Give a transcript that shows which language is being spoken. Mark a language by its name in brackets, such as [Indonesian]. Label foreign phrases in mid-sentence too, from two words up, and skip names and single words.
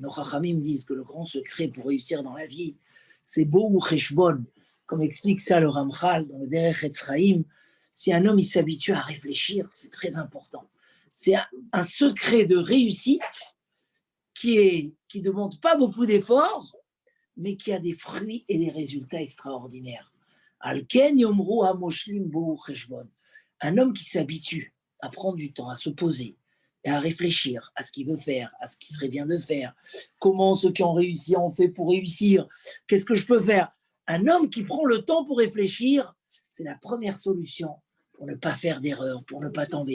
[French] Nos Chachamim disent que le grand secret pour réussir dans la vie, c'est beau ou cheshbon, comme explique ça le Ramchal dans le Derech Etz Chaim. Si un homme il s'habitue à réfléchir, c'est très important. C'est un secret de réussite qui ne demande pas beaucoup d'efforts, mais qui a des fruits et des résultats extraordinaires. [Hebrew] על כן יאמרו המושלים בואו חשבון. [French] Un homme qui s'habitue à prendre du temps, à se poser, et à réfléchir à ce qu'il veut faire, à ce qui serait bien de faire, comment ceux qui ont réussi ont fait pour réussir, qu'est-ce que je peux faire. Un homme qui prend le temps pour réfléchir, c'est la première solution pour ne pas faire d'erreur, pour ne pas tomber.